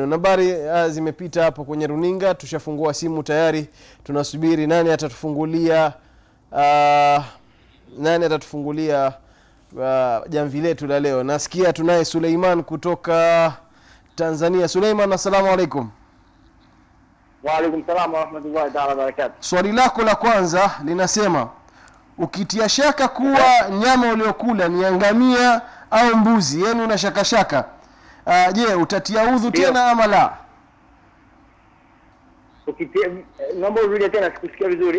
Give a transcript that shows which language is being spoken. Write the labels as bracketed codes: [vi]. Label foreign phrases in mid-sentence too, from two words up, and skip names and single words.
[sw] Nambari zimepita hapo kwenye runinga, tushafungua simu tayari, tunasubiri nani atatufungulia jamvi letu la leo. Nasikia tunaye Suleiman kutoka Tanzania. Suleiman, [ar] السلام عليكم. وعليكم السلام ورحمة الله تعالى وبركاته. [sw] Swali lako la kwanza linasema, ukitia shaka kuwa nyama uliokula ni ngamia au mbuzi, yani una shaka je, utatia udhu tena ama la? Naomba urudie tena, sikusikia vizuri.